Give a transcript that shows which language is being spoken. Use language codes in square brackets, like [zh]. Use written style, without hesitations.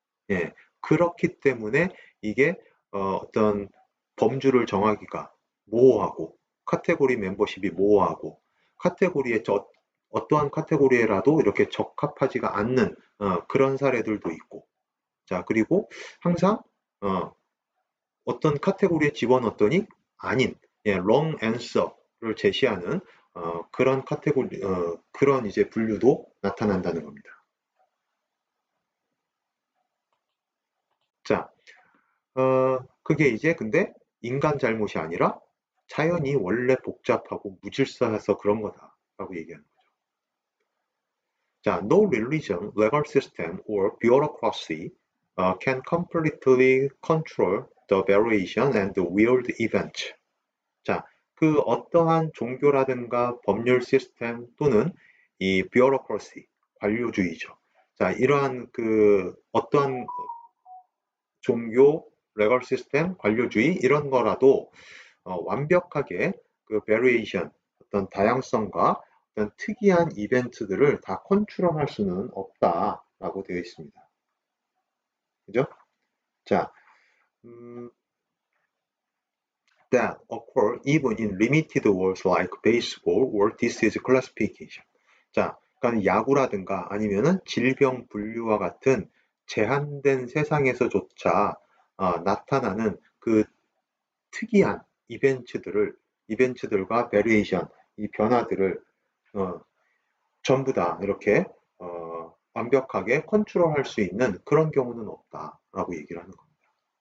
[ko] 예, 그렇기 때문에 이게 어떤 범주를 정하기가 모호하고 카테고리 멤버십이 모호하고 카테고리에 어떠한 카테고리에라도 이렇게 적합하지가 않는 그런 사례들도 있고 자 그리고 항상 어, 어떤 카테고리에 집어넣었더니 아닌 예, [en] wrong answer [ko] 를 제시하는 그런 카테고리 그런 이제 분류도 나타난다는 겁니다. 자, 그게 이제 근데 인간 잘못이 아니라 자연이 원래 복잡하고 무질서해서 그런 거다라고 얘기하는 거죠. [en] 자, no religion, legal system, or bureaucracy can completely control the variation and the weird events. [ko] 자, 그 어떠한 종교라든가 법률 시스템 또는 이 bureaucracy, 관료주의죠. 자, 이러한 그 어떠한 종교, 레걸 시스템, 관료주의 이런 거라도 완벽하게 그 베리에이션, 어떤 다양성과 어떤 특이한 이벤트들을 다 컨트롤할 수는 없다라고 되어 있습니다. 그죠? [en] 자, 음, that occur even in limited words like baseball or disease classification. [ko] 자, 그러니까 야구라든가 아니면은 질병 분류와 같은 제한된 세상에서조차 나타나는 그 특이한 이벤트들과 베리에이션, 이 변화들을 어, 전부 다 이렇게 완벽하게 컨트롤할 수 있는 그런 경우는 없다라고 얘기를 하는 겁니다.